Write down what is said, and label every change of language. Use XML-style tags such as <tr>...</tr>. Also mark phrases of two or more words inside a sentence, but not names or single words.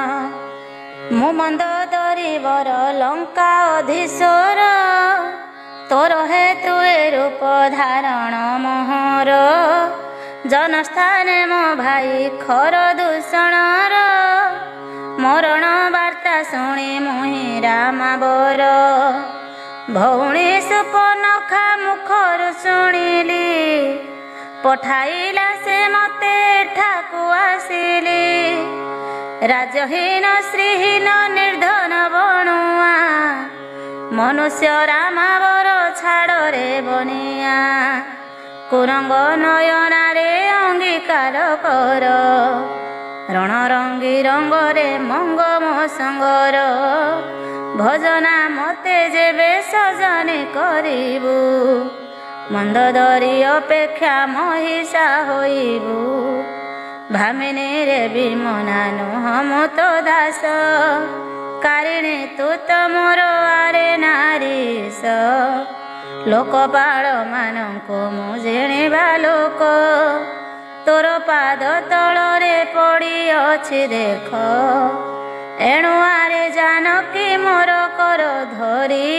<or>ମୁ ମନ୍ଦୋଦରୀ ବର ଲଙ୍କା ଅଧୀଶ୍ୱର ତୋର ହେତୁ ଏ ରୂପ ଧାରଣ ମୋହର ଜନସ୍ଥାନେ ମୋ ଭାଇ ଖର ଦୂଷଣର ମରଣ ବାର୍ତ୍ତା ଶୁଣି ମୁହିଁ ରାମାବର ଭଉଣୀ ସୁପନଖା ମୁଖର ଶୁଣିଲି ପଠାଇଲା ସେ ମତେ ଠାକୁ ଆସିଲି ରାଜହୀନ ଶ୍ରୀହୀନ ନିର୍ଧନ ବଣୁଆ ମନୁଷ୍ୟ ରାମାବର ଛାଡ଼େ ବନିଆ କୁରଙ୍ଗ ନୟନା ରେ ଅଙ୍ଗୀକାର କର ରଣରଙ୍ଗୀ ରଙ୍ଗରେ ମଙ୍ଗମ ସଙ୍ଗର ଭଜନା ମତେ ଯେବେ ସଜନେ କରିବୁ ମନ୍ଦୋଦରୀ ଅପେକ୍ଷା ମହିଷା ହୋଇବୁ ଭାମିନୀ ରେ ବିମନା ନୁହ ମୋ ତୋ ଦାସ କାରିଣୀ ତୁ ତ ମୋର ଆରେ ନାରୀଶ, ଲୋକପାଳ ମାନଙ୍କୁ ମୁଁ ଜିଣିବା ଲୋକ। ତୋର ପାଦ ତଳରେ ପଡ଼ିଅଛି ଦେଖ, ଏଣୁ ଆରେ ଜାନକୀ ମୋର କର ଧରି।</or>